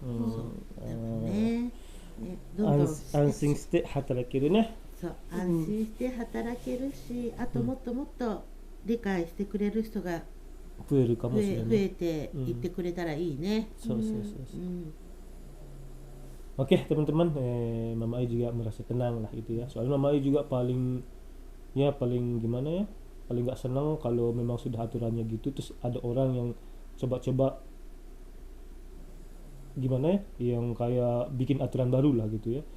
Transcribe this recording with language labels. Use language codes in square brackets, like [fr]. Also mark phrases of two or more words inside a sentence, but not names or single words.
[ja] どんどん安心して働けるね。そう安心して働けるし、あともっともっと理解してくれる人が増えるかもしれない、増えていってくれたらいいね。 [id] そう。Oke teman-teman, Mama Ai juga merasa tenang lah gitu ya. Soalnya Mama Ai juga paling gimana ya, paling nggak senang kalau memang sudah aturannya gitu, terus ada orang yang coba-coba gimana ya, yang kayak bikin aturan baru lah gitu ya.